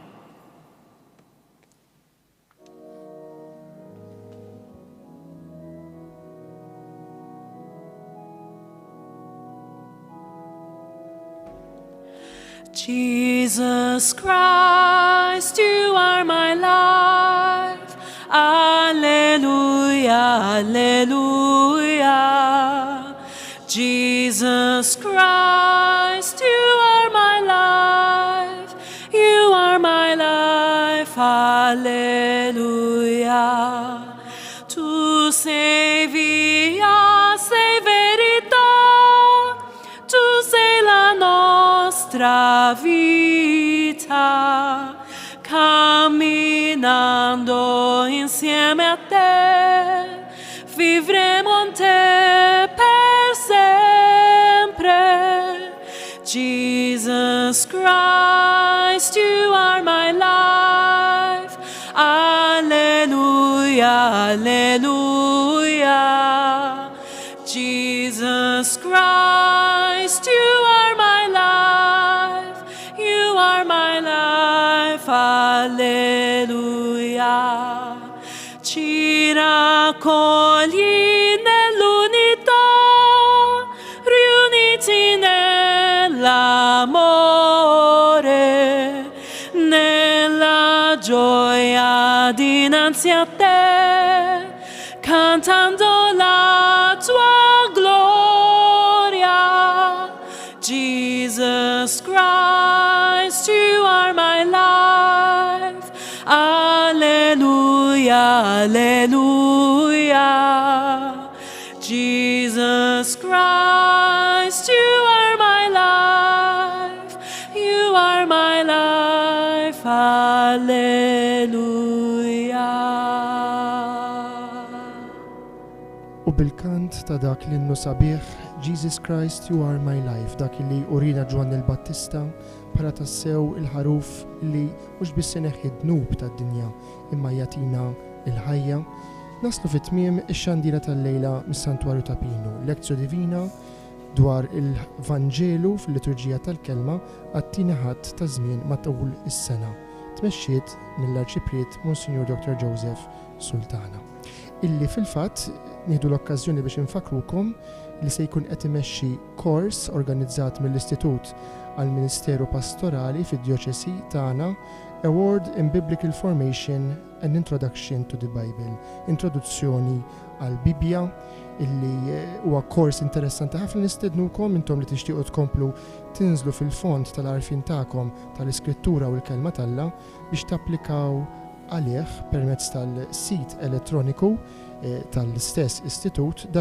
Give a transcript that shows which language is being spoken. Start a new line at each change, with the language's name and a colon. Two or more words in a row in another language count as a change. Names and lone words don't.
English: Jesus Christ, you are my life. Alleluia, alleluia. Jesus Christ, you are my life. You are my life, alleluia.
Italian: Tu sei via, sei verità. Tu sei la nostra vita. Camminando insieme a te, vivremo in te per sempre.
English: Jesus Christ, you are my life. Alleluia, alleluia. Jesus Christ, you are my life. You are my life. Alleluia.
Italian: Ci raccogli nell'unità, riuniti nell'amore, nella gioia dinanzi a te, cantando la tua gloria.
English: Jesus Christ, you are my life. Alleluia, alleluia. Jesus Christ, you are my life. You are my life. Alleluia.
Maltese: U bil-kant ta' dak l-innu sabiħ,
English: Jesus Christ, you are my life,
Maltese: dak li urina Ġwanni l-Battista para tassew il-ħaruf li mhux biss ineħħi d-dnub tad-dinja imma jatina il-ħajja. Naslu fit-tmiem ix-xandira tal-lejla mis-Santwarju ta' Pinu, lezzju divina dwar il-Vanġelu fil-liturġija tal-kelma għat-tieni ħadd ta' żmien matul is-sena, tmexxiet mill-Arċipriet Monsignor Dr. Joseph Sultana, illi fil-fatt nieħdu l-okkażjoni biex infakrukom li se jkun qed imexxi kors organizzat mill-Istitut għall-Ministeru Pastorali fid-Djoċesi tagħna,
English: Award in Biblical Formation and Introduction to the Bible,
Maltese: introduzzjoni għall-Bibja, illi huwa kors interessanti ħafna. Nistednukom intom li tixtiequ tkomplu tinżlu fil-fond tal-għarfien tagħkom tal-Iskrittura u l-Kelma t'Alla biex tapplikaw għalih permezz tal-sit elettroniku tal-istess istitut